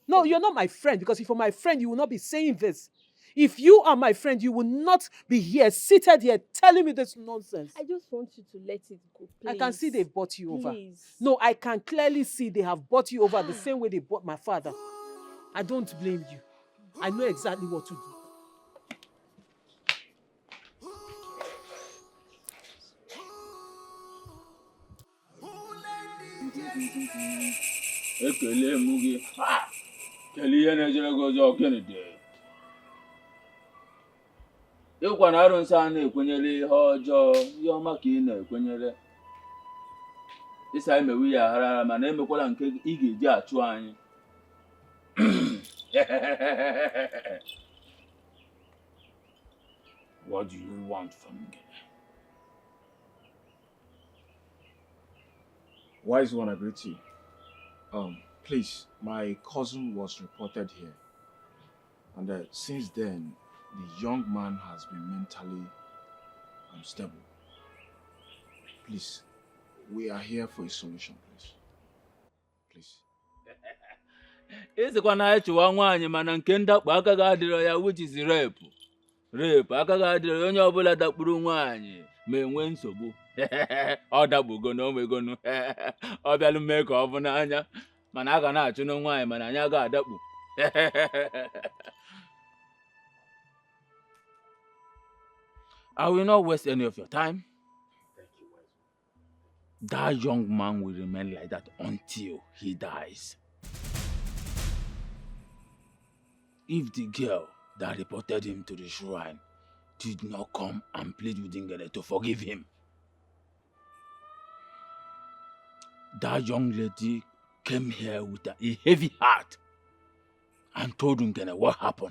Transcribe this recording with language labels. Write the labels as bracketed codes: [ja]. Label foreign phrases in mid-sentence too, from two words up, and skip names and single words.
[en] No, you're not my friend, because if you're my friend, you will not be saying this. If you are my friend, you will not be here, seated here, telling me this nonsense. I just want you to let it go, please. I can see they've bought you over. Please. No, I can clearly see they have bought you over the same way they bought my father. I don't blame you. I know exactly what to do. [ig] Ekele m gị. Kelee ihe na-ejere gị ọzọ gịnị dị? Ịkwa na arụsị a na-ekwenyere ihe ọjọọ, ihe ọma ka ị na-ekwenyere. Ịsa emewe ya aghara mana emekwala nke ị ga-eji achụ anyị. [en] What do you want from me? Wise one, I greet you. Please, my cousin was reported here. And since then, the young man has been mentally unstable. Please, we are here for a solution, please. Please. [ig] Ịsịkwa na anyị chụwa nwaanyị mana nke ndakpo agaghị adịrọ ya, [en] which is rape. [ig] Rape agaghị adịrọ onye ọbụla dakpuru nwaanyị ma enwe nsogbu. Ọ dakpugo na omegonu. Ọ bịalụ mee ka ọ bụ n'anya. Mana a ga na-achụ na nwaanyị mana anyị agaghị adakpu. [en] I will not waste any of your time. That young man will remain like that until he dies. If the girl that reported him to the shrine did not come and plead with Ngene to forgive him, that young lady came here with a heavy heart and told Ngene what happened.